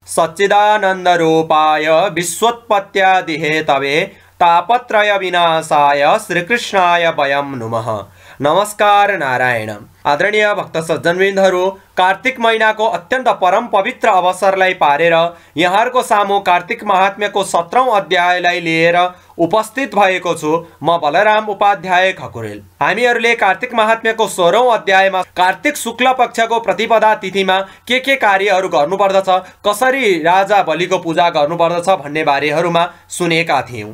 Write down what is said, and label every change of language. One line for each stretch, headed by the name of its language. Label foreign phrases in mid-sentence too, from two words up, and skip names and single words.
Sanskrit: सच्चिदानंद रूपाय विश्वोत्पत्त्यादिहेतवे तापत्रय विनाशाय श्रीकृष्णाय वयं नुमः।
Nepali: नमस्कार नारायण। आदरणीय भक्त सज्जनवृन्दहरू, कार्तिक महिनाको अत्यन्त परम पवित्र अवसरलाई पारेर यहाँहरूको सामु कार्तिक महात्म्यको 17औं अध्यायलाई लिएर उपस्थित भएको छु। म बलराम उपाध्याय खकुरेल। हामीहरूले कार्तिक महात्म्यको 16औं अध्यायमा कार्तिक शुक्ल पक्षको प्रतिपदा तिथिमा के कार्यहरू गर्नुपर्दछ, कसरी राजा बलिको पूजा गर्नुपर्दछ भन्ने बारेहरूमा सुनेका थियौं।